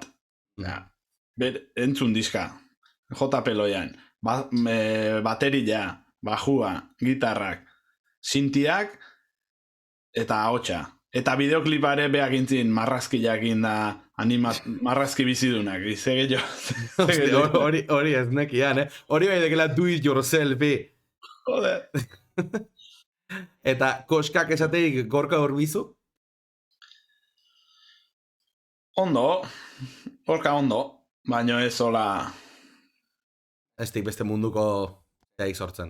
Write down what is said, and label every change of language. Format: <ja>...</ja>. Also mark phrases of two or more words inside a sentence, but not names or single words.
<eu>Entzun diska, JP Loian, bateria, bajua, gitarrak, sintiak, eta ahotsa. Eta bideoklipare behak intzin marrazkiakin da marrazki bizidunak. Hori ez nekian, Hori bai dekela</eu> <en>do it yourself,</en> <eu>Joder. Eta koskak esateik Gorka Urbizu? Gorka ondo, baina ez hola... Ez beste munduko zeik sortzen.</eu>